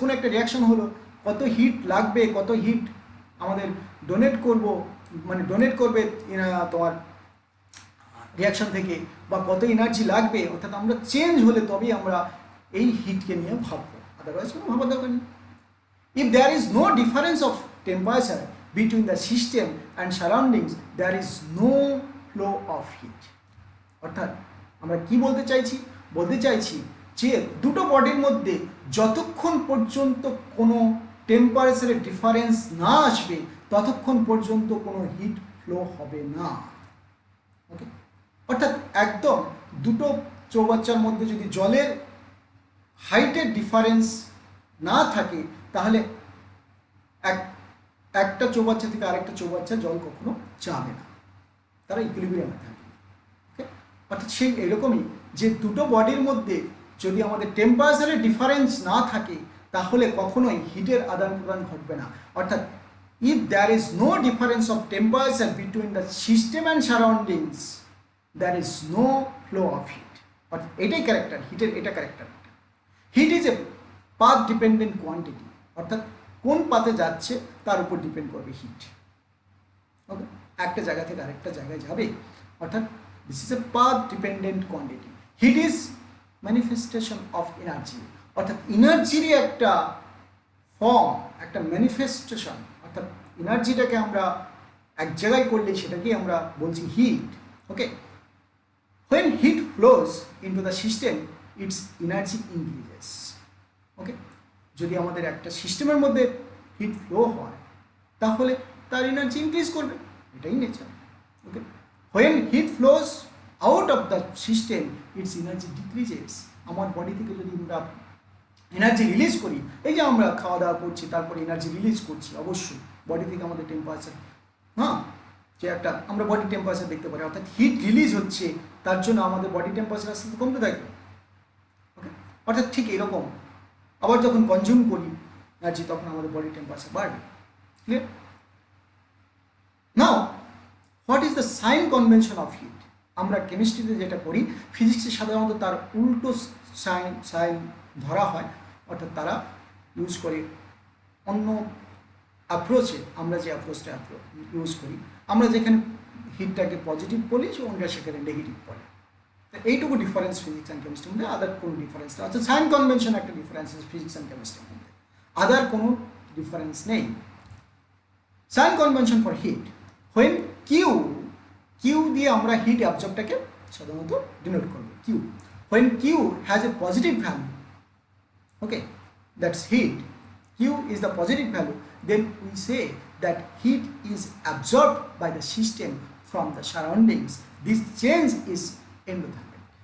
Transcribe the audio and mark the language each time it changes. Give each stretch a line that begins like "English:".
Bangla: কোনো একটা রিয়াকশন হলো, কত হিট লাগবে, কত হিট আমাদের ডোনেট করবে তোমার রিয়াকশন থেকে, বা কত এনার্জি লাগবে, অর্থাৎ আমরা চেঞ্জ হলে তবেই আমরা এই হিটকে নিয়ে ভাববো, otherwise কোনো ভাবার দরকার নেই।
English: If there is no difference of temperature between the system and surroundings, there is no flow of heat.
Bangla: অর্থাৎ আমরা কি বলতে চাইছি যে দুটো বডির মধ্যে যতক্ষণ পর্যন্ত কোনো টেম্পারেচারের ডিফারেন্স না আসবে ততক্ষণ পর্যন্ত কোনো হিট ফ্লো হবে না। ওকে, অর্থাৎ একদম দুটো চৌবাচ্চার মধ্যে যদি জলের হাইটের ডিফারেন্স না থাকে তাহলে একটা চৌবাচ্চা থেকে আরেকটা চৌবাচ্চা জল কখনো যাবে না, তারা ইকুইলিব্রিয়ামে থাকে। ওকে, অর্থাৎ সেই এরকমই যে দুটো বডির মধ্যে যদি আমাদের টেম্পারেচারের ডিফারেন্স না থাকে তাহলে কখনোই হিটের আদান প্রদান ঘটবে না।
English: অর্থাৎ if there is no difference of temperature between the system and surroundings there is no flow of heat।
Bangla: অর্থাৎ এটাই ক্যারেক্টার হিটের, এটা character.
English: heat is a path dependent quantity,
Bangla: অর্থাৎ কোন পাথে যাচ্ছে তার উপর ডিপেন্ড করবে হিট। ওকে, একটা জায়গা থেকে আরেকটা জায়গায় যাবে, অর্থাৎ
English: This is a path dependent quantity. Heat is manifestation of energy,
Bangla: অর্থাৎ এনার্জিরই একটা ফর্ম, একটা ম্যানিফেস্টেশন। অর্থাৎ এনার্জিটাকে আমরা এক জায়গায় করলে সেটাকেই আমরা বলছি hit.
English: Okay, when heat flows into the system its energy increases।
Bangla: ওকে, যদি আমাদের একটা সিস্টেমের মধ্যে হিট ফ্লো হয় তাহলে তার এনার্জি ইনক্রিজ করবে, এটাই nature.
English: Okay, when heat flows out of the system its energy decreases।
Bangla: আমার বডি থেকে যদি আমরা এনার্জি রিলিজ করি, এই যে আমরা খাওয়া দাওয়া করছি তারপরে এনার্জি রিলিজ করছি, অবশ্যই বডি থেকে আমাদের টেম্পারেচার, যে একটা আমরা বডি টেম্পারেচার দেখতে পারি, অর্থাৎ হিট রিলিজ হচ্ছে, তার জন্য আমাদের বডি টেম্পারেচার আস্তে আস্তে কমতে থাকবে। ওকে, অর্থাৎ ঠিক এরকম আবার যখন কনজিউম করি এনার্জি তখন আমাদের বডি টেম্পারেচার বাড়বে। Clear?
English: Now what is the sign convention of heat?
Bangla: আমরা কেমিস্ট্রিতে যেটা পড়ি, ফিজিক্সে সাধারণত তার উল্টো সাইন ধরা হয়, অর্থাৎ তারা ইউজ করে অন্য অ্যাপ্রোচে। আমরা যে অ্যাপ্রোচটা ইউজ করি, আমরা যেখানে হিটটাকে পজিটিভ বলি অন্য সেখানে নেগেটিভ বলে। তো এইটুকু ডিফারেন্স ফিজিক্স অ্যান্ড কেমিস্ট্রির মধ্যে, আদার কোনো ডিফারেন্স নেই। অর্থাৎ সাইন কনভেনশন একটা ডিফারেন্স ফিজিক্স অ্যান্ড কেমিস্ট্রির মধ্যে, আদার কোনো ডিফারেন্স নেই।
English: sign convention for heat,
Bangla: when Q দিয়ে আমরা হিট অ্যাবজর্বটাকে সাধারণত ডিনোট করবো।
English: Q, when Q has a positive value, okay, that's heat, q is the positive value, then we say that heat is absorbed by the system from the surroundings, this change is endothermic।